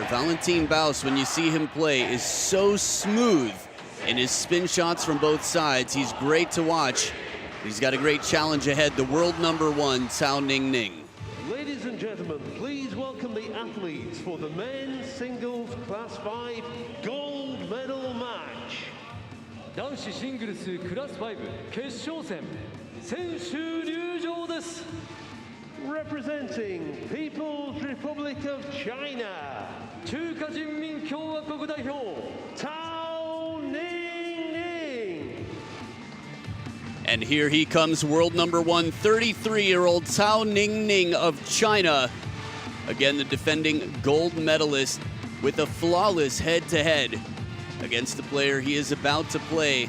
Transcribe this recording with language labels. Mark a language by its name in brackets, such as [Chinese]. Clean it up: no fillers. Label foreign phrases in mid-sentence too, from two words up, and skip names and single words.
[English] Valentin Bausch, when you see him play, is so smooth in his spin shots from both sides. He's great to watch. He's got a great challenge ahead, the world number 1, Cao Ningning. Ladies and gentlemen, please welcome the athletes for the men's singles class 5 gold medal match. [Japanese] 男子シングルスクラス5決勝戦選手入場です。 [English] Representing People's Republic of China, [Japanese] 中華人民共和国代表 [English] Cao Ningning. And here he comes, world number 1, 33-year-old Cao Ningning of China. Again, the defending gold medalist with a flawless head-to-head against the player he is about to play.